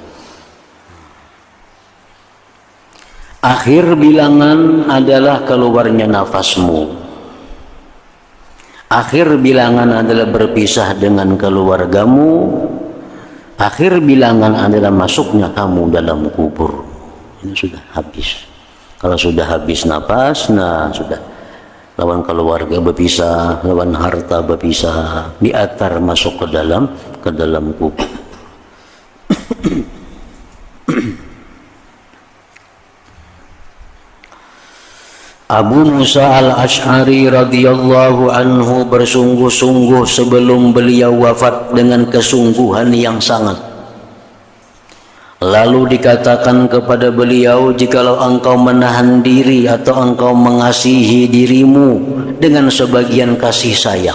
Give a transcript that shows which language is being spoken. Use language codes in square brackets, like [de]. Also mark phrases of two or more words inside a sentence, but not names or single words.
[id] Akhir bilangan adalah keluarnya nafasmu. Akhir bilangan adalah berpisah dengan keluargamu. Akhir bilangan adalah masuknya kamu dalam kubur. Ini sudah habis. [bjn] Kalau sudah habis napas, nah sudah. Lawan keluarga berpisah, lawan harta berpisah, diatar masuk ke dalam kubur. [id] Abu Musa al-Ash'ari [ar] radhiyallahu anhu [id] bersungguh-sungguh sebelum beliau wafat dengan kesungguhan yang sangat. Lalu dikatakan kepada beliau, jikalau engkau menahan diri atau engkau mengasihi dirimu dengan sebagian kasih sayang.